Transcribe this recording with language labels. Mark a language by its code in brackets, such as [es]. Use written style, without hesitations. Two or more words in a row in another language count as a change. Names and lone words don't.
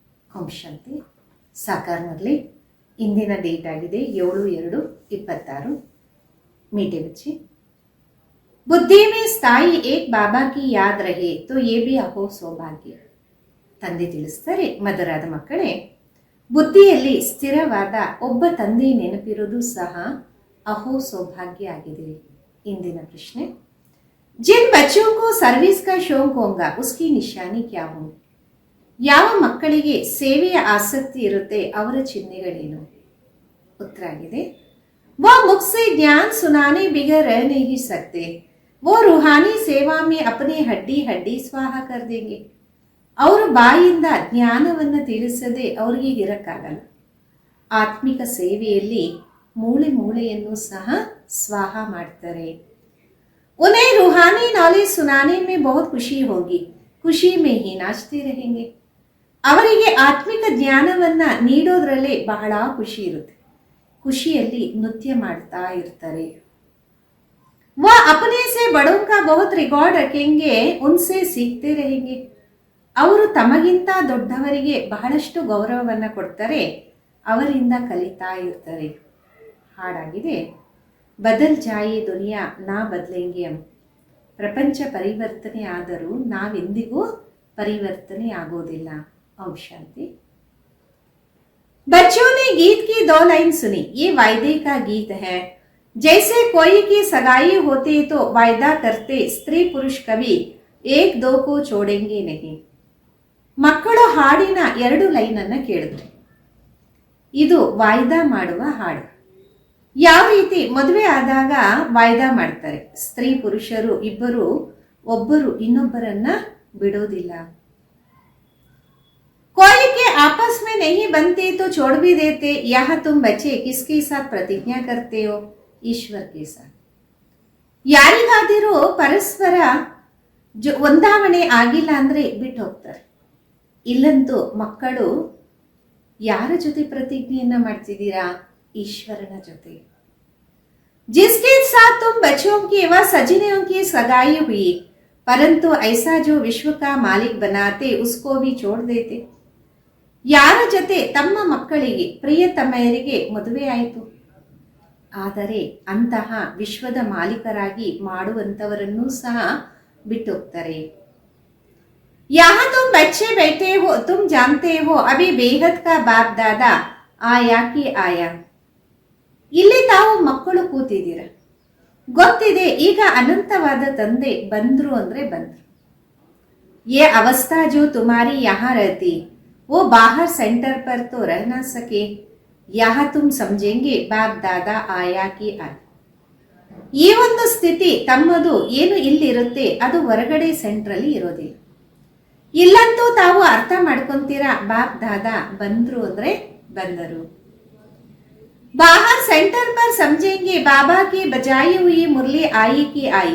[kn] ಓಂ ಶಾಂತಿ. ಸಾಕಾರನಲ್ಲಿ ಇಂದಿನ ಡೇಟ್ ಆಗಿದೆ 7/2/26. [hi] मीठे बच्चे, बुद्धि में स्थायी एक बाबा की याद रहे तो ये भी अहो सौभाग्य. [kn] ತಂದೆ ತಿಳಿಸ್ತಾರೆ, ಮಧುರಾದ ಮಕ್ಕಳೇ, ಬುದ್ಧಿಯಲ್ಲಿ ಸ್ಥಿರವಾದ ಒಬ್ಬ ತಂದೆ ನೆನಪಿರುವುದು ಸಹ ಅಹೋ ಸೌಭಾಗ್ಯ ಆಗಿದೆ. ಇಂದಿನ ಪ್ರಶ್ನೆ, [hi] जिन बच्चों को सर्विस का शौक होगा उसकी निशानी क्या होंगे? [kn] ಯಾವ ಮಕ್ಕಳಿಗೆ ಸೇವೆಯ ಆಸಕ್ತಿ ಇರುತ್ತೆ ಅವರ ಚಿಹ್ನೆಗಳೇನು? ಉತ್ತರ ಆಗಿದೆ, [hi] वो मुख से ज्ञान सुनाने बिगर रह नहीं सकते, वो रूहानी सेवा में अपने हड्डी हड्डी स्वाहा कर देंगे. [kn] ಅವರು ಬಾಯಿಂದ ಜ್ಞಾನವನ್ನು ತಿಳಿಸದೆ ಅವರಿಗೆ ಇರಕ್ಕಾಗಲ್ಲ. ಆತ್ಮಿಕ ಸೇವೆಯಲ್ಲಿ ಮೂಳೆ ಮೂಳೆಯನ್ನು ಸಹ ಸ್ವಾಹ ಮಾಡ್ತಾರೆ. [hi] उन्हें रूहानी नॉलेज सुनाने में बहुत खुशी होगी, खुशी में ही नाचते रहेंगे. [kn] ಅವರಿಗೆ ಆತ್ಮಿಕ ಜ್ಞಾನವನ್ನ ನೀಡೋದ್ರಲ್ಲೇ ಬಹಳ ಖುಷಿ ಇರುತ್ತೆ, ಖುಷಿಯಲ್ಲಿ ನೃತ್ಯ ಮಾಡ್ತಾ ಇರ್ತಾರೆ. [hi] वह अपने से बड़ों का बहुत रिकॉर्ड रखेंगे, उनसे सीखते रहेंगे. [kn] ಅವರು ತಮಗಿಂತ ದೊಡ್ಡವರಿಗೆ ಬಹಳಷ್ಟು ಗೌರವವನ್ನು ಕೊಡ್ತಾರೆ, ಅವರಿಂದ ಕಲಿತಾ ಇರ್ತಾರೆ. ಹಾಡಾಗಿದೆ, [hi] बदल जाए दुनिया ना बदलेंगे. [kn] ಪ್ರಪಂಚ ಪರಿವರ್ತನೆ ಆದರೂ ನಾವೆಂದಿಗೂ ಪರಿವರ್ತನೆ ಆಗೋದಿಲ್ಲ. ಓಂ ಶಾಂತಿ. [hi] बच्चों ने गीत की 2 लाइन सुनी. ये वायदे का गीत है. जैसे कोई की सगाई होते तो वायदा करते, स्त्री पुरुष कभी 1-2 को छोड़ेंगे नहीं. [kn] ಮಕ್ಕಳು ಹಾಡಿನ 2 ಲೈನ್ ಅನ್ನ ಕೇಳಿದ್ರು. ಇದು ವಾಯ್ದಾ ಮಾಡುವ ಹಾಡು. ಯಾವ ರೀತಿ ಮದುವೆ ಆದಾಗ ವಾಯ್ದಾ ಮಾಡ್ತಾರೆ, ಸ್ತ್ರೀ ಪುರುಷರು ಇಬ್ಬರು ಒಬ್ಬರು ಇನ್ನೊಬ್ಬರನ್ನ ಬಿಡೋದಿಲ್ಲ. [hi] कोई के आपस में नहीं बनते तो छोड़ भी देते, यहाँ तुम बच्चे किसके साथ प्रतिज्ञा करते हो? ईश्वर के साथ. [kn] ಯಾರಿಗಾದರೂ ಪರಸ್ಪರ ಹೊಂದಾವಣೆ ಆಗಿಲ್ಲ ಅಂದ್ರೆ ಬಿಟ್ಟು ಹೋಗ್ತಾರೆ. ಇಲ್ಲಂತೂ ಮಕ್ಕಳು ಯಾರ ಜೊತೆ ಪ್ರತಿಜ್ಞೆಯನ್ನ ಮಾಡ್ತಿದ್ದೀರಾ? ಈಶ್ವರನ ಜೊತೆ. [hi] जिसके साथ तुम बच्चों की व सजनों की सगाई हुई, परंतु ऐसा जो विश्व का मालिक बनाते उसको भी छोड़ देते. [kn] ಯಾರ ಜೊತೆ ತಮ್ಮ ಮಕ್ಕಳಿಗೆ ಪ್ರಿಯತಮೆಯರಿಗೆ ಮದುವೆ ಆಯಿತು, ಆದರೆ ಅಂತಹ ವಿಶ್ವದ ಮಾಲೀಕರಾಗಿ ಮಾಡುವಂತವರನ್ನೂ ಸಹ ಬಿಟ್ಟೋಗ್ತಾರೆ. [hi] यहाँ तुम बच्चे बैठे हो, तुम जानते हो अभी बेहद का बाप दादा आया कि आया. [kn] ಇಲ್ಲಿ ತಾವು ಮಕ್ಕಳು ಕೂತಿದ್ದೀರ, ಗೊತ್ತಿದೆ ಈಗ ಅನಂತವಾದ ತಂದೆ ಬಂದ್ರು ಅಂದ್ರೆ ಬಂದ್ರು. [hi] ये अवस्था जो तुम्हारी यहाँ रहती वो बाहर सेंटर पर तो रह ना सके, यहाँ तुम समझेंगे बाप दादा आया कि आया. [kn] ಈ ಒಂದು ಸ್ಥಿತಿ ತಮ್ಮದು ಏನು ಇಲ್ಲಿರುತ್ತೆ ಅದು ಹೊರಗಡೆ ಸೆಂಟ್ರಲ್ಲಿ ಇರೋದಿಲ್ಲ. ಇಲ್ಲಂತೂ ತಾವು ಅರ್ಥ ಮಾಡ್ಕೊಂತೀರಾ, ಬಾಪ್ ದಾದಾ ಬಂದ್ರು ಅಂದ್ರೆ ಬಂದರು. [hi] बाहर सेंटर पर समझेंगे बाबा की बजाई हुई मुरली आई कि आई.